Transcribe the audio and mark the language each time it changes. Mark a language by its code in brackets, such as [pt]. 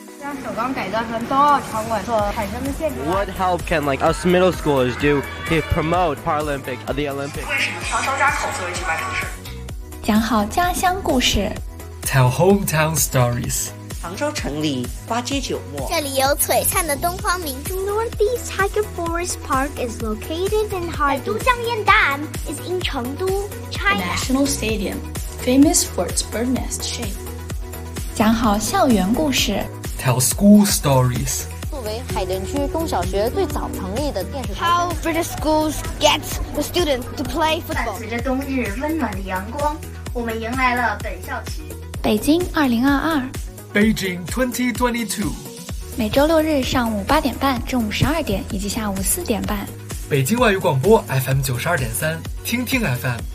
[en] What help can like us middle schoolers do to promote Paralympic the Olympics? [zh] 为什么双双扎口作为举办城市？讲好家乡故事。 [en] Tell hometown stories。 [zh] 杭州城里花街酒陌。这里有璀璨的东方明珠。 [en] Northeast Tiger Forest Park is located in Harbin。都江堰岸 is in 成都 China。 National Stadium, famous for its bird nest shape。 [zh] 讲好校园故事。 [en] Tell school stories. [zh] 作为海淀区中小学最早成立的电视台。 [en] How British schools get the students to play football. [zh] 伴随着冬日温暖的阳光，我们迎来了本校期。北京2022。 [en] Beijing 2022。 [zh] 每周六日上午8点半、中午12点以及下午4点半。北京外语广播 FM92.3、听听 FM。